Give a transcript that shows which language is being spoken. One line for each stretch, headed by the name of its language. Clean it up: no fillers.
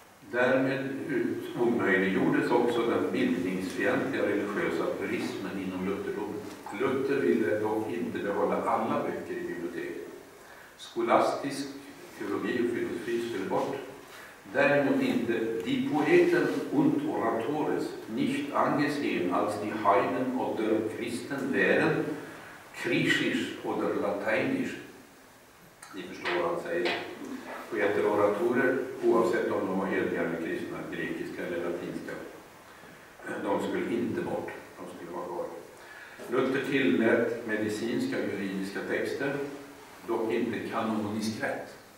Swedish: Därmed omöjliggjordes också den bildningsfientliga religiösa purismen inom Lutherdomen. Luther ville dock inte behålla alla böcker i biblioteket. Skolastisk teologi och filosofi skulle bort. Däremot inte
German: die Poeten und Oratores nicht angesehen als die Heiden oder Christen wären, griechisch oder lateinisch.
Swedish: Ni förstår vad han säger. Poeter och oratorer, oavsett om de var heliga eller kristna, grekiska eller latinska, de skulle inte bort, de skulle vara kvar. Luther tillät medicinska och juridiska texter, dock inte kanonisk rätt.